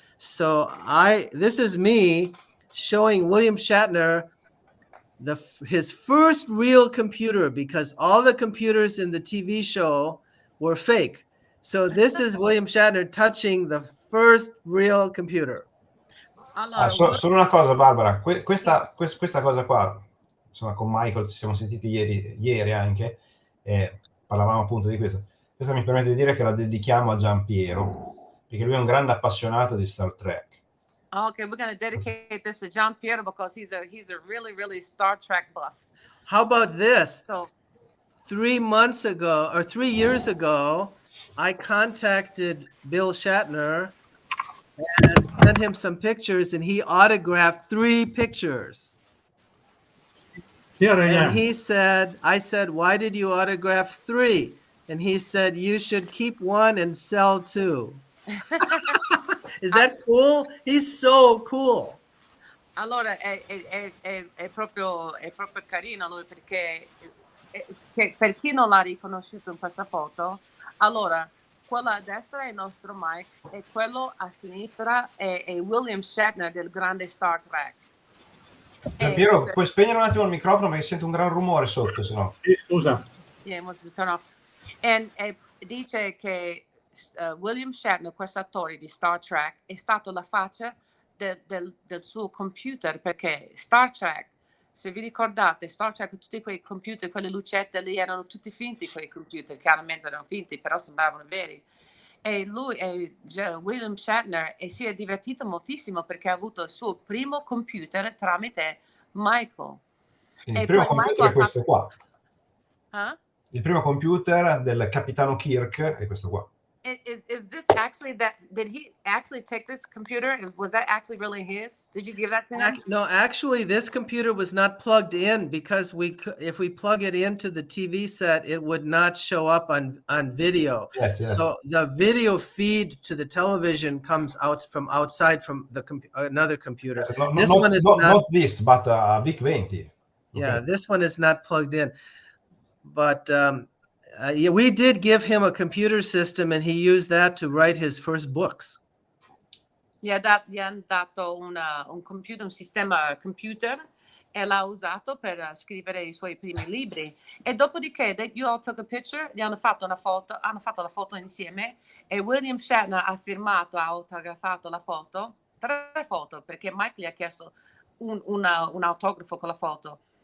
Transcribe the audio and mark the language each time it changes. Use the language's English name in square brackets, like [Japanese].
[English] So this is me showing William Shatner his first real computer, because all the computers in the TV show were fake. So this is William Shatner touching the first real computer. [Italian] Allora, solo una cosa, Barbara, questa cosa qua, insomma, con Michael ci siamo sentiti ieri anche, parlavamo appunto di questo. Questa mi permette di dire che la dedichiamo a Giampiero, perché lui è un grande appassionato di Star Trek. [English] Okay, we're going to dedicate this to Giampiero because he's a really, really Star Trek buff. How about this? So 3 months ago or 3 years ago, I contacted Bill Shatner and sent him some pictures, and he autographed 3 pictures. And he said, I said, why did you autograph 3? And he said, you should keep 1 and sell 2. Is that cool? He's so cool. [Italian] Allora è proprio carino lui, perché per chi non l'ha riconosciuto in questa foto, allora quella a destra è il nostro Mike e quello a sinistra è William Shatner del grande Star Trek. Giampiero, puoi spegnere un attimo il microfono perché sento un gran rumore sotto, se no. Scusa. [English] Yeah, must be turned off. [Italian] E dice che William Shatner, questo attore di Star Trek, è stato la faccia del suo computer, perché Star Trek, se vi ricordate, Star Trek, tutti quei computer, quelle lucette lì erano tutti finti, quei computer, chiaramente erano finti, però sembravano veri. E William Shatner, si è divertito moltissimo perché ha avuto il suo primo computer tramite Michael. Il primo computer è questo qua. Il primo computer del capitano Kirk è questo qua. [English] Is this actually did he actually take this computer? Was that actually really his? Did you give that to him? No, actually, this computer was not plugged in because if we plug it into the TV set, it would not show up on video. Yes. So the video feed to the television comes out from outside from another computer. This one is not this, but Vic20. Yeah, Okay. this one is not plugged in. But yeah, we did give him a computer system, and he used that to write his first books. [Italian] Gli hanno dato un computer, un sistema computer, e l'ha usato per scrivere i suoi primi libri. E dopodiché, [English] you all took a picture, [Italian] gli hanno fatto la foto insieme, e William Shatner ha firmato, ha autografato la foto, 3 foto, perché Mike gli ha chiesto un autografo con la foto.